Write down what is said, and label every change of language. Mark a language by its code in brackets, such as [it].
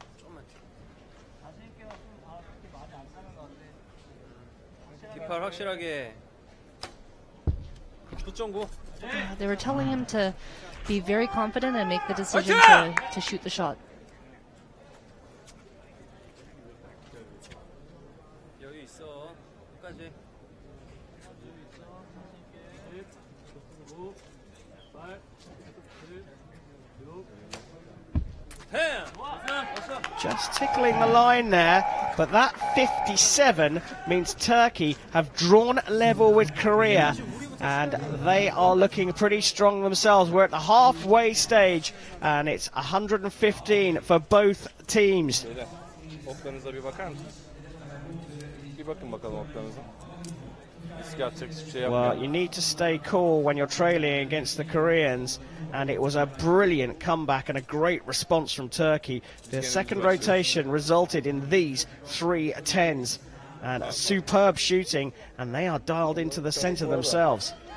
[ko] 조금만 뒤. 뒷팔 확실하게. 5.9. [en] They were telling him to be very confident and make the decision to shoot the shot. [ko] 여유 있어. 끝까지. [en] Just tickling the line there, but that 57 means Turkey have drawn level with Korea, and they are looking pretty strong themselves. We're at the halfway stage, and it's 115 for both teams. [tr] Oklarınıza bir bakar mısınız? Bir bakın bakalım oklarınıza. [en] Well, you need to stay cool when you're trailing against the Koreans, and it was a brilliant comeback and a great response from Turkey. The second rotation resulted in these 3 10s, and a superb shooting, and they are dialed into the center themselves.